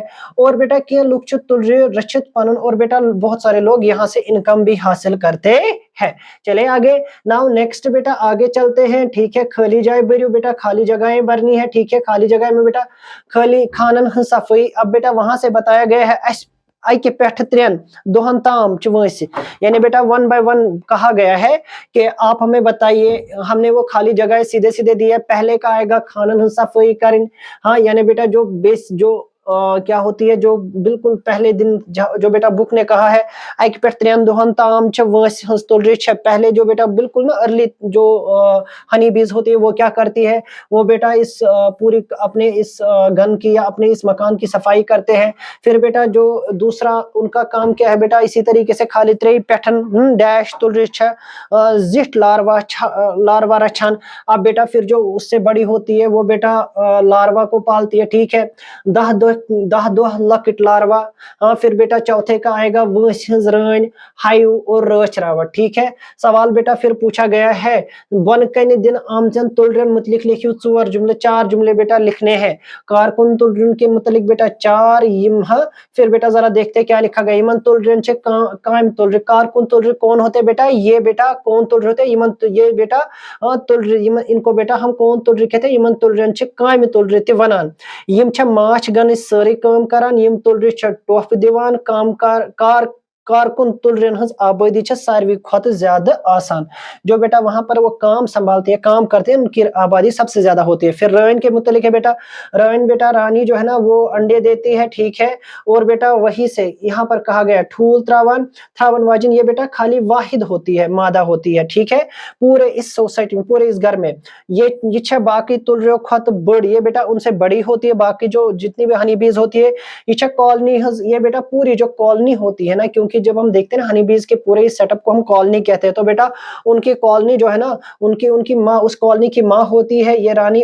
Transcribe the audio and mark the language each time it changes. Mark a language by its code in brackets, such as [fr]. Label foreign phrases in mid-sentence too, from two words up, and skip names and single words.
[hi] और बेटा [ks] کیاہ لوگ تُلرٕ رٔچِتھ پنُن, [hi] और बेटा बहुत सारे लोग यहाँ से इनकम भी हासिल करते हैं। चले आगे, [en] now next [hi] बेटा आगे चलते हैं, ठीक है। खाली जगह भरियो बेटा, खाली जगहें भरनी है, ठीक है। खाली जगह में बेटा [ks] خٲلی خانن ہنز صفائی, [hi] अब बेटा वहां से बताया गया है [ks] اَکہ پیٹھ 3 دوہن تام چھ وٲنس, [hi] यानी बेटा 1 by 1 कहा गया है कि आप हमें बताइए, हमने वो खाली जगह सीधे सीधे दी है। पहले का आएगा [ks] خانن ہنز صفائی کرِن, [hi] हाँ यानी बेटा जो बेस जो क्या होती है, जो बिल्कुल पहले दिन जो बेटा बुक ने कहा है [ks] اَک پےٚ 3 دوہن تام چھ وٲنس ہنز تُلرٕ چھ, [hi] पहले जो बेटा बिल्कुल ना अर्ली जो [en] honey bees [hi] होती है वो क्या करती है, वो बेटा इस पूरी अपने इस गन की या अपने इस मकान की सफाई करते हैं। फिर बेटा जो दूसरा उनका काम क्या है बेटा, इसी तरीके से [ks] خٲلی 3 پیٹھن ڈیش تُلرٕ چھ جِٹ لاروا رٔچھن. [hi] अब बेटा फिर जो उससे बड़ी होती है वो बेटा लार्वा को पालती है, ठीक है। [ks] 10 لۄکٕٹ لاروا، ہاں. [hi] फिर बेटा चौथे का आएगा [ks] وٲنس ہنز رن ہائیو اور رچھ راوٹ, [hi] ठीक है। सवाल बेटा फिर पूछा गया है [ks] ون کَن دِن آمچن تُلرن متعلق لیکھیو 4 جُملے, [hi] 4 जुमले बेटा लिखने हैं। कारकुन तुलरन के मुतलिक बेटा 4 हाँ। फिर बेटा जरा देखते क्या लिखा गया, [ks] اِمن تُلرن سے قائم تُلر, کارکُن تُلر [hi] कौन होते बेटा, ये बेटा कौन तुलर होते, इमन ये बेटा तुलर, इनको बेटा हम कौन तुलर कहते हैं, [ks] اِمن تُلرن سے قائم تُلر تہٕ وَنان. یِم چھ مٲچھ گن سارے کام کران، یِم تُلر چھ ٹوف دِوان, کام کار کارکُن تُلرن ہنز آبادی چھ ساروٕی کھوتہٕ زیادہ آسان, [hi] जो बेटा वहां पर वो काम संभालते हैं, काम करते हैं, उनकी आबादी सबसे ज्यादा होती है। फिर रान के मुतलिक है बेटा, रान बेटा रानी जो है ना वो अंडे देती है, ठीक है। और बेटा वही से यहाँ पर कहा गया [ks] ٹھول تراوَن تھراوَن وٲجِن, [hi] ये बेटा खाली वाहिद होती है, मादा होती है, ठीक है। पूरे इस सोसाइटी में, पूरे इस घर में [ks] یہِ چھ باقی تُلر کھوتہٕ بوڑ, [hi] ये बेटा उनसे बड़ी होती है, बाकी जो जितनी भी हनी बीज होती है [ks] یہِ چھ کالونی, [hi] ये बेटा पूरी जो कॉलोनी होती है ना, क्योंकि जब हम देखते हैं ना [en] honey bees [hi] के पूरे इस सेटअप को हम कॉलोनी कहते हैं, तो बेटा उनकी कॉलोनी जो है ना, उनकी उनकी माँ, उस कॉलोनी की माँ होती है ये रानी।